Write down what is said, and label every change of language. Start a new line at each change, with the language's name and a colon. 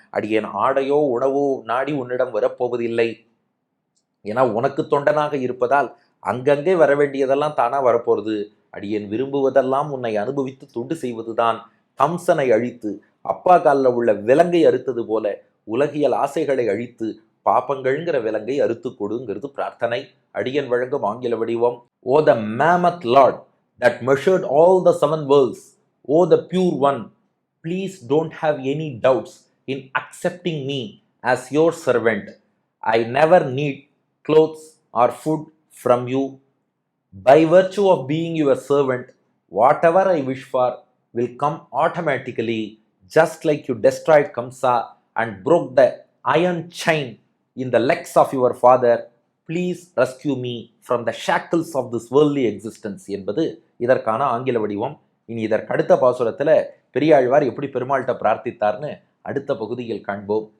Tamil: அடியேன் ஆடையோ உணவோ நாடி உன்னிடம் வரப்போவதில்லை. ஏன்னா உனக்கு தொண்டனாக இருப்பதால் அங்கங்கே வர வேண்டியதெல்லாம் தானா வரப்போறது. அடியேன் விரும்புவதெல்லாம் உன்னை அனுபவித்து தொண்டு செய்வதுதான். கம்சனை அழித்து அப்பா காலில் உள்ள விலங்கை அறுத்தது போல உலகியல் ஆசைகளை அழித்து பாப்பங்கள்ங்கிற விலங்கை அறுத்து கொடுங்கிறது பிரார்த்தனை. அடியன் வழங்கும் ஆங்கில வடிவம்.
English: O the mammoth lord that measured all the 7 worlds, O the pure one, please don't have any doubts in accepting me as your servant. I never need clothes or food from you. By virtue of being your servant, whatever I wish for will come automatically, just like you destroyed Kamsa and broke the iron chain in the legs of your father. Please rescue me from the shackles of this worldly existence
Tamil: என்பது இதற்கான ஆங்கில வடிவம். இனி இதற்கு அடுத்த பாசுரத்தில் பெரியாழ்வார் எப்படி பெருமாள்கிட்ட பிரார்த்தித்தார்னு அடுத்த பகுதியில் காண்போம்.